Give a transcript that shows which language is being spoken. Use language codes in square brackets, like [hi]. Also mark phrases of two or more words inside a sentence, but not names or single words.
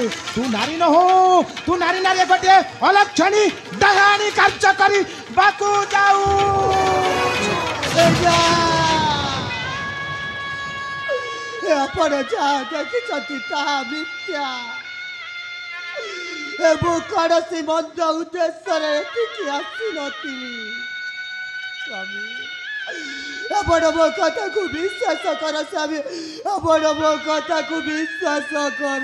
[or] ତୁ ନାରୀ ନାରୀ ଗୋଟେ ଅଲକ୍ଷଣୀ ଡାହାଣୀ କାର୍ଯ୍ୟ କରି ବାକୁ ଯାଉ ଆପଣ ଯାହା ଦେଖିଛନ୍ତି ତାହା ମିଥ୍ୟା ମୁଁ କୌଣସି ମନ୍ଦ ଉଦ୍ଦେଶ୍ୟରେ ଏଠିକି ଆସିନଥିଲି ସ୍ୱାମୀ ଆପଣ ମୋ କଥାକୁ ବିଶ୍ୱାସ କର ସ୍ୱାମୀ ଆପଣ ମୋ କଥାକୁ ବିଶ୍ୱାସ କର